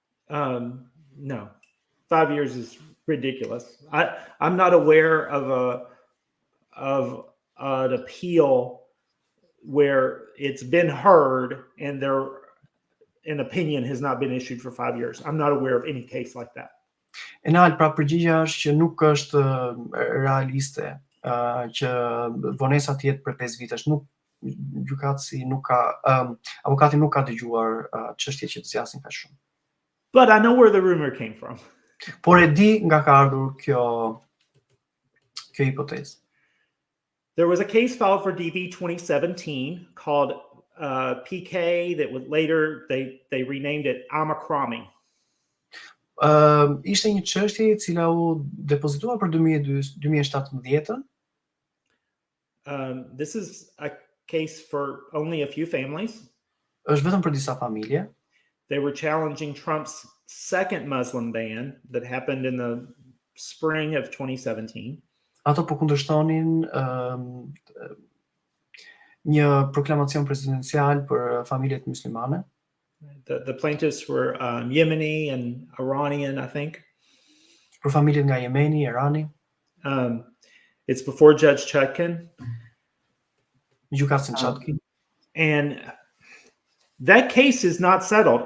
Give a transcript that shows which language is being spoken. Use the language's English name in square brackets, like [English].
[English] No. 5 years is ridiculous. I'm not aware of an appeal where it's been heard and an opinion has not been issued for 5 years. I'm not aware of any case like that. [Albanian] Enal, pra përgjigja është që nuk është realiste që vonesa të jetë për 5 vitesh. Nuk gjykatësi nuk ka avokati nuk ka dëgjuar çështje që të zgjasin kaq shumë. [English] But I know where the rumor came from. [Albanian] Por e di nga ka ardhur kjo hipotezë. [English] There was a case filed for DV 2017 called PK that was later they renamed it Amakrami. [Albanian] Ishte një çështje e cila u depozitua për 2017. [English] This is a case for only a few families. [Albanian] Është vetëm për disa familje. [English] They were challenging Trump's second Muslim ban that happened in the spring of 2017. [Albanian] Ato po kundërshtonin një proklamacion presidencial për familjet muslimane. [English] The plaintiffs were Yemeni and Iranian, I think. [Albanian] Për familjet nga Jemeni, Irani. [English] It's before Judge Chutkan. [Albanian] Gjykatën Chutkan. [English] And that case is not settled.